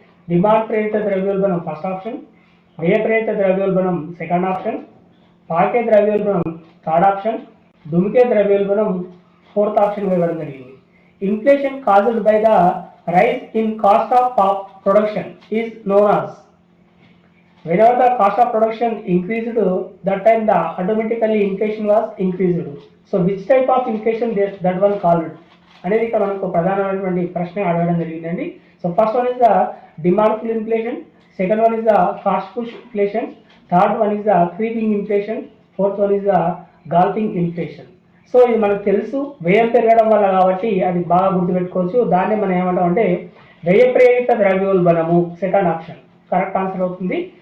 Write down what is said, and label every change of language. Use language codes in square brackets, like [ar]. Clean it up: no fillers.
[te] Demand ప్రేరిత ద్రవ్యోల్బణం first option, వ్యయ ప్రేరిత ద్రవ్యోల్బణం సెకండ్ ఆప్షన్, పాకే ద్రవ్యోల్బణం థర్డ్ ఆప్షన్, దుమికే ద్రవ్యోల్బణం ఫోర్త్ ఆప్షన్ ఇవ్వడం జరిగింది. [en] Inflation caused by the rise in cost of production is known as. Whenever the cost of production increased, that time the automatically inflation was increased. So which type of inflation that one called [te] అనేది ఇక్కడ మనకు ప్రధానమైనటువంటి ప్రశ్న అడగడం జరిగిందండి. [en] So first one is the demand pull inflation, second one is the cost push inflation, third one is the creeping inflation, fourth one is the galloping inflation. [te] So ఇది మనకు తెలుసు, వ్యయం పెరగడం వల్ల కాబట్టి అది బాగా గుర్తుపెట్టుకోవచ్చు. దాన్ని మనం ఏమంటాం అంటే వ్యయ ప్రేరిత ద్రవ్యోల్బణము సెకండ్ ఆప్షన్ కరెక్ట్ ఆన్సర్ అవుతుంది.